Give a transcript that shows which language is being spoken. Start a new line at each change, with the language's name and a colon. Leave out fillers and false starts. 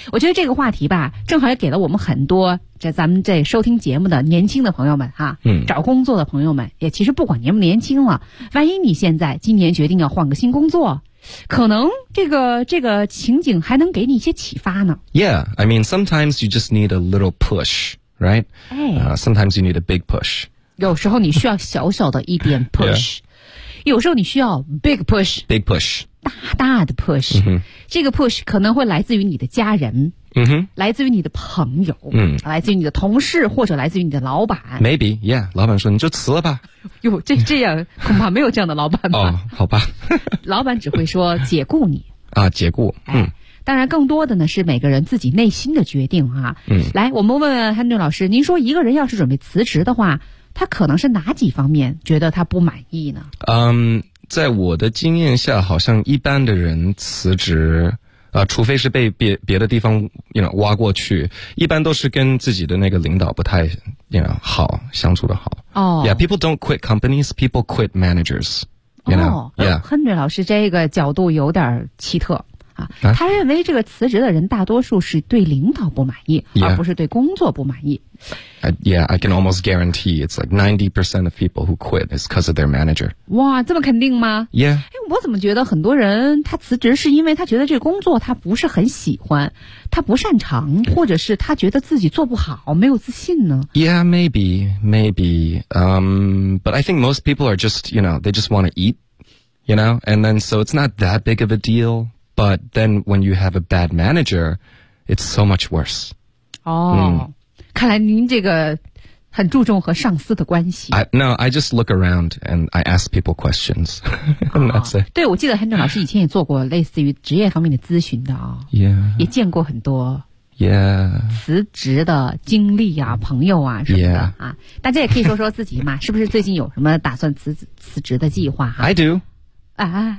Chinese: 我觉得这个话题吧正好也给了我们很多这咱们这收听节目的年轻的朋友们哈、嗯、找工作的朋友们，也其实不管年不年轻了，万一你现在今年决定要换个新工作，可能这个情景还能给你一些启发呢。
English: Yeah, I mean sometimes you just need a little pushRight?、哎 sometimes you need a big push.
Chinese: 有时候你需要小小的一点 push. 、
English: yeah.
Chinese: 有时候你需要 big push.
English: Big push.
Chinese: 大大的 push.、 Mm-hmm. 这个 push 可能会来自于你的家人、 mm-hmm. 来自于你的朋友、 mm-hmm. 来自于你的同事或者来自于你的老板。
English: Maybe, yeah.
Chinese: 老板说你就辞了吧。哟，这样恐怕没有这样的老板吧。哦、好吧。老板只会说解雇你。啊，解雇。哎、嗯。当然更多的呢是每个人自己内心的决定啊。嗯，来我们问问 Henry 老师，您说一个人要是准备辞职的话，他可能是哪几方面觉得他不满意呢？嗯，在我的经验下好像一般的人辞职除非是被别的地方
English: you know,
Chinese: 挖过去，一般都是跟自己的那个领导不太 you know, 好相处的好。哦、
English: yeah, people don't quit companies, people quit managers, you know? 哦、yeah.
Chinese: Henry 老师这个角度有点奇特啊、他认为这个辞职的人大多数是对领导不满意、
English: yeah.
Chinese: 而不是对工作不满意。
English: Yeah, I can almost guarantee it's like 90% of people who quit is because of their manager.
Chinese: 哇，这么肯定吗？
English: Yeah、
Chinese: 哎、我怎么觉得很多人他辞职是因为他觉得这工作他不是很喜欢，他不擅长，或者是他觉得自己做不好，没有自信呢？
English: Yeah, maybe but I think most people are just, you know, they just want to eat, you know, and then so it's not that big of a dealBut then when you have a bad manager, it's so much worse.
Chinese: 哦、嗯、看来您这个很注重和上司的关系。
English: No, I just look around and I ask people questions. 、哦、that's it.
Chinese: 对，我记得 Henry 老师以前也做过类似于职业方面的咨询的啊、
English: 哦。Yeah.
Chinese: 也见过很多。
English: Yeah.
Chinese: 辞职的经历啊，朋友啊什么的啊。
English: Yeah.
Chinese: 大家也可以说说自己嘛，是不是最近有什么打算辞职的计划啊？
English: I do. 啊、